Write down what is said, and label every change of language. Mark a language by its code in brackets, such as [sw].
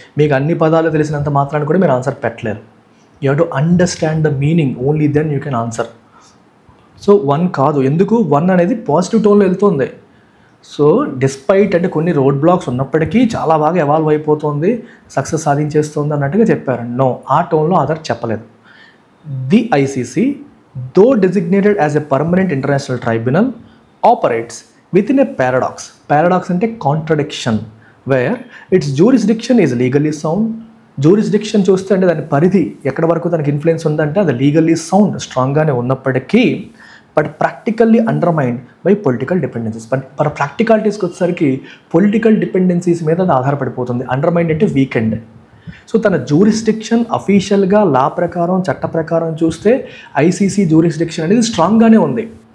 [te] మీకు అన్ని పదాలు తెలిసినంత మాత్రాన్ని కూడా మీరు ఆన్సర్ పెట్టలేరు. [en] You have to understand the meaning, only then you can answer. [te] So 1 కాదు, ఎందుకు 1 అనేది పాజిటివ్ టోన్లో వెళ్తుంది. సో డిస్పైట్ అంటే కొన్ని రోడ్ బ్లాక్స్ ఉన్నప్పటికీ చాలా బాగా ఎవాల్వ్ అయిపోతుంది, సక్సెస్ సాధించేస్తుంది అన్నట్టుగా చెప్పారు. నో, ఆ టోన్లో ఆథర్ చెప్పలేదు. [en] The ICC though designated as a permanent international tribunal operates within a paradox ante contradiction where its jurisdiction is legally sound. [te] jurisdiction చూస్తే అంటే దాని పరిధి ఎక్కడ వరకు దానికి ఇన్ఫ్లుయెన్స్ ఉందంటే అది లీగల్లీ సౌండ్, స్ట్రాంగ్గానే ఉన్నప్పటికీ [en] But practically undermined by political dependencies. [te] But ప్రాక్టికాలిటీస్కి వచ్చేసరికి పొలిటికల్ డిపెండెన్సీస్ మీద అది ఆధారపడిపోతుంది. అండర్మైన్డ్ అంటే వీకెండ్. సో తన జ్యూరిస్డిక్షన్ అఫీషియల్గా లా ప్రకారం చట్ట ప్రకారం చూస్తే ఐసీసీ జ్యూరిస్డిక్షన్ అనేది స్ట్రాంగ్గానే ఉంది.